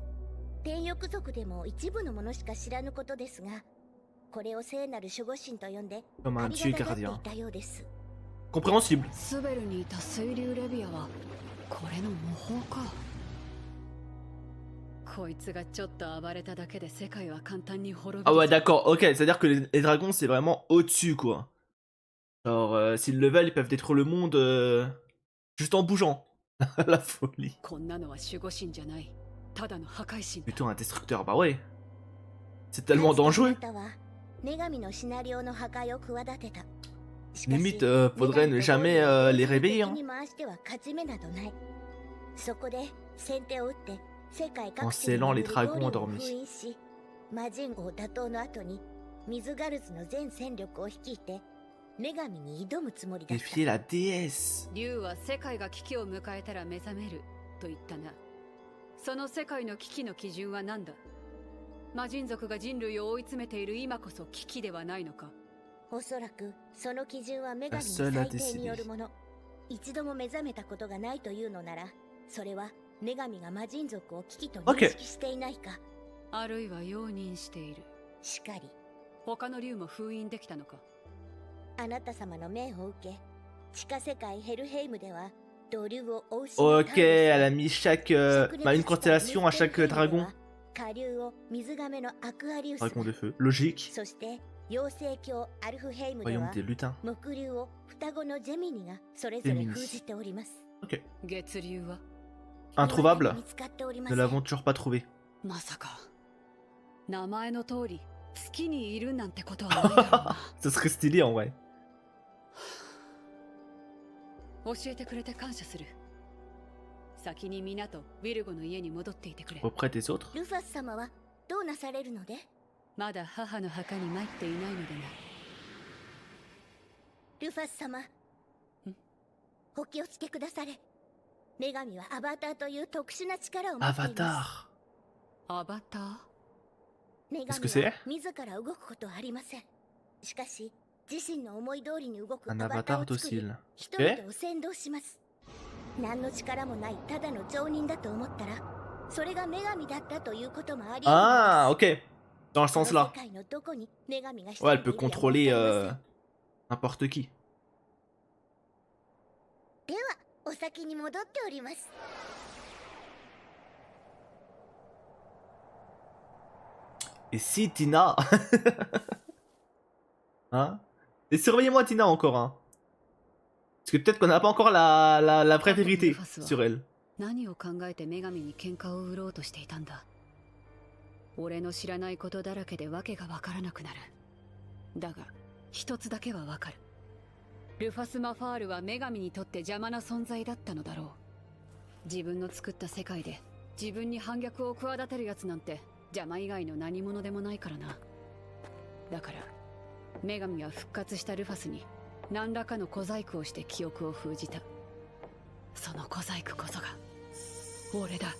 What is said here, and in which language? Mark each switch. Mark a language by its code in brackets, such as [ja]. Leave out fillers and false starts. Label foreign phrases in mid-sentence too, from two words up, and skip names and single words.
[ja] 天翼族でも一部の者しか知らぬことですが、これを聖なる守護神と呼んで [fr] Comme [ja] あ [fr] un [ja] り [fr] dieu [ja] がたがってい [fr] gardien. [ja] たようです。 [fr] Compréhensible. [ja] スベルにいた水流レビアはこれの模倣か。こいつがちょっと暴れただけで世界は簡単に滅び Ah る。 [fr] ouais, d'accord. Ok, c'est-à-dire que les dragons, c'est vraiment au-dessus, quoi. Genre, s'ils le veulent, ils peuvent détruire le monde juste en bougeant. La folie. [ja] こんなのは守護神じゃない。ただの破壊神だ。 [fr] Plutôt un destructeur, bah ouais. C'est tellement dangereux. [ja] あなたは女神のシナリオの破壊を企てた。しかし [fr] Limite, faudrait ne jamais les réveiller. Hein. [ja] 敵に回しては勝ち目などない。そこで先手を打って世界各地 [fr] En scellant [ja] に [fr] les [ja] ゴ [fr] dragons [ja] ーレムを [fr] endormis. [ja] 封印し、魔人王打倒の後にミズガルズの全戦力を率いて女神に挑むつもりだった。 [fr] Défier la déesse. [ja] 竜は世界が危機を迎えたら目覚めると言ったな。その世界の危機の基準は何だ。魔人族が人類を追い詰めている今こそ危機ではないのか。おそらくその基準は女神の裁定によるもの。一度も目覚めたことがないというのなら、それは女神が魔人族を危機と認識していないか、あるいは容認している。しかり他の竜も封印できたのか。あなた様の命を受け、地下世界ヘルヘイムでは [fr] Ok, elle a mis chaque... une constellation à chaque dragon. Dragon de feu. Logique. Royaume des lutins. Géminis. Ok. [ja] 月流は [fr] Introuvable. Ne l'avons toujours pas trouvé. [ja] まさか名前の通り月にいるなんてことはないだろうな [fr] Ce serait stylé en vrai. [ja] 教えてくれて感謝する先に皆とウィルゴの家に戻っていてくれ [fr] Auprès des autres. [ja] ルファス様はどうなされるので？まだ母の墓に参っていないのでなルファス様、お気をつけくだされ。女神はアバターという特殊な力を持っています。 [fr] Avatar. [ja] アバター女 [fr] Qu'est-ce que [ja] 神 [fr] c'est? [ja] は自ら動くことはありません。しかし自身の思い通りに動くア [fr] Un [ja] バタ [fr] avatar [ja] ーを作り [fr] docile. [ja] 人々を先導します。何の力もないただの町人だと思ったらそれが女神だったということもあり得る Ah, のです。 [fr] ok. Dans le [ja] この [fr] sens [ja] 世 [fr] là. [ja] 界のどこに女神が [fr] Ouais, elle peut [ja] 潜んでいるや [fr] contrôler [ja] わかりません。 [fr] n'importe qui. [ja] ではお先に戻っております。 [fr] Et si Tina... Hein? Et surveillez-moi Tina encore, hein. Parce que peut-être qu'on n'a pas encore la vraie vérité sur elle. [ja] 何を考えて女神に喧嘩を売ろうとしていたんだ俺の知らないことだらけで訳がわからなくなるだが一つだけはわかるルファス・マファールは女神にとって邪魔な存在だったのだろう自分の作った世界で自分に反逆を企てるやつなんて邪魔以外の何者でもないからなだから女神は復活したルファスに何らかの小細工をして記憶を封じたその小細工こそが俺だ